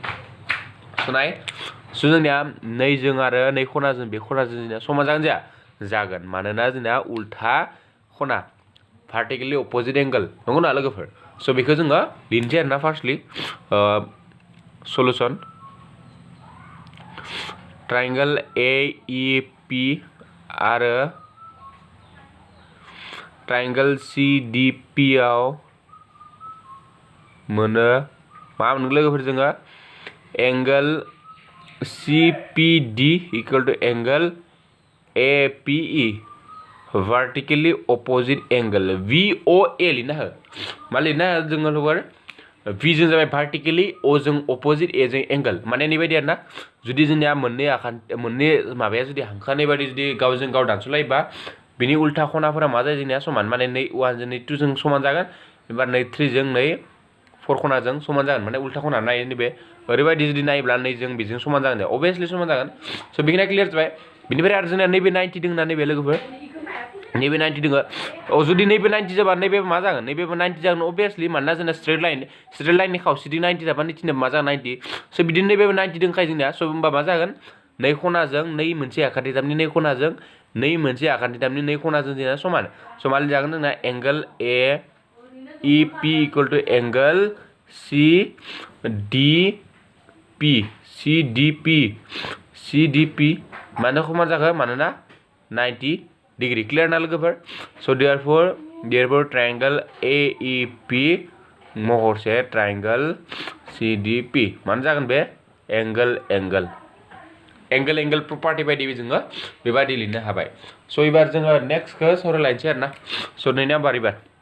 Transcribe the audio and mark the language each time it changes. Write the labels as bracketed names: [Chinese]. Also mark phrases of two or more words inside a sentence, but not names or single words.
[Bodo] स' जोंनिया नैजों आरो नै खनाजों बे खनाजों जोंनिया समान जागोन जाया जागोन मानोना जोंना उल्था खना [English] vertically opposite angle [Bodo] नंगौ ना लोगोफोर स' बेखौ जोङो लिरनोसै आरोना [English] firstly solution triangle AEP [Bodo] आरो [English] triangle CDP [Bodo] आव मोनो मा मोनो लोगोफोर जोङो [English] angle CPD equal to angle APE vertically opposite angle VOA [Bodo] लिरनो हो मा लिरनो हो जोङो लोगोफोर V जों जाबाय vertically O जों opposite A जों एंगल माने नैबायदि आरोना जुदि जोंनिया मोननै माबाया जुदि हांखानाय बायदि जुदि गावजों गाव दानस'लायोबा बिनि उल्था खनाफोरा मा जायो जोंनिया समान माने नै 1 जों नै 2 जों समान जागोन एबा नै 3 जों नै 4 खनाजों समान जागोन माने उल्था खना नाय नैबे ओरैबायदि जुदि नायोब्ला नै जों बेजों समान जागोन अबियसलि समान जागोन स' बेखिनिया क्लियार जाबाय बिनिफ्राय आरो जोंनिया नैबे 90 दङ ना नैबे लोगोफोर नैबे 90 दङ जुदि नैबे 90 जाबा नैबे मा जागोन नैबेबो 90 जागोन अबियसलि मानोना जोंना [English] straight line [Bodo] खावसेथिं 90 जाबा नैथिंबो मा जागोन 90 स' बिदिनो नैबेबो 90 दंखायो जोंनिया स' होमबा मा जागोन नै खनाजों नै मोनसे आखान्थिथामनि नै खनाजों नै मोनसे आखान्थिथामनि नै खनाजों जोंना समान स' मा जागोन जोंना [English] angle AEP equal to angle [Bodo] CDP मानो समान जाखो मानोना 90 [English] degree clear [Bodo] ना लोगोफोर स' [English] therefore triangle AEP [Bodo] महरसे [English] triangle CDP [Bodo] मानो जागोन बे [English] angle property [Bodo] बायदि जोङो बेबायदि लिरनो हाबाय स' एबार जोङो नेक्स्टखौ सावरायलायनोसै आरोना स' नै नाम्बार एबार